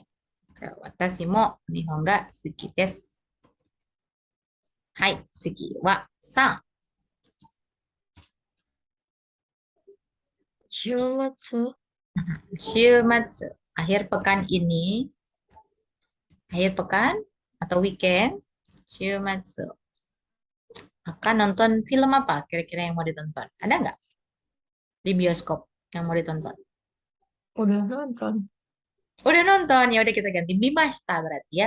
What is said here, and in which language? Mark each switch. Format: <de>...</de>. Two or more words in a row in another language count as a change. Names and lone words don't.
<ja>じゃあ私も日本が好きです。はい、次は3。週末。</ja> <id>週末、akhir pekan ini, akhir pekan atau weekend, 週末 akan nonton film apa kira-kira yang mau ditonton? Ada nggak di bioskop yang mau ditonton? Udah nonton. Udah nonton, ya udah kita ganti Mimashita berarti ya.</id>